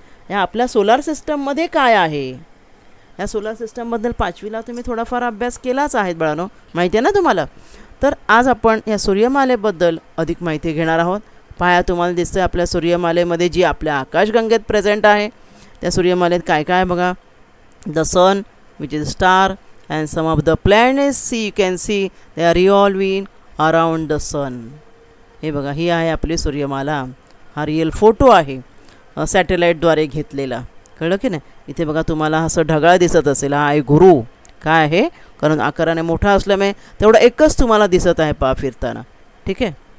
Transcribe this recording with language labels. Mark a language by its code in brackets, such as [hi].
[mr] या आपल्या सोलार सिस्टममध्ये काय आहे? या सोलार सिस्टमबद्दल 5वीला तुम्ही थोडाफार अभ्यास केलाच आहे बाळांनो, माहिती आहे ना तुम्हाला. तर आज आपण या सूर्यमालेबद्दल अधिक माहिती घेणार आहोत. पाया तुम्हाला दिसतं आपल्या सूर्यमालेमध्ये जी आपल्या आकाशगंगेत प्रेझेंट आहे. त्या सूर्यमालेत काय काय बघा. [en] The sun which is star, and some of the planets you can see they are revolving around the sun. [mr] हे बघा, ही आहे आपली सूर्यमाला. हा रिअल फोटो आहे सॅटेलाईटद्वारे घेतलेला, कळलं की नाही. इथे बघा तुम्हाला असं ढगाळ दिसत असेल, हा आहे गुरु. काय आहे? कारण आकाराने मोठा असल्यामुळे तेवढं एकच तुम्हाला दिसत आहे पहा फिरताना, ठीक आहे.